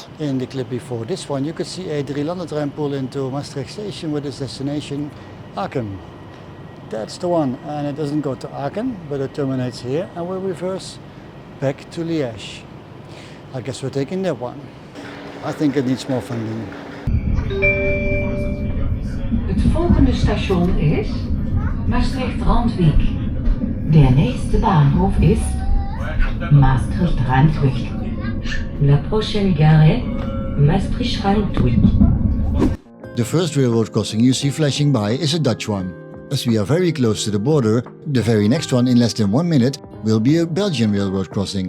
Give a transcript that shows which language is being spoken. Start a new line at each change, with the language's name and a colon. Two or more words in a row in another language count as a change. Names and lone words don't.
English: In the clip before this one, you could see a Dreilandentrein pull into Maastricht station with its destination Aken. That's the one, and it doesn't go to Aken, but it terminates here and will reverse back to Liège. I guess we're taking that one. I think it needs more funding.
Dutch: Het volgende station is Maastricht-Randwijk.
German: Der nächste Bahnhof ist Maastricht-Randwijk.
French: La prochaine gare, Maastricht-Randwijk.
English: The first railroad crossing you see flashing by is a Dutch one. As we are very close to the border, the very next one in less than 1 minute will be a Belgian railroad crossing.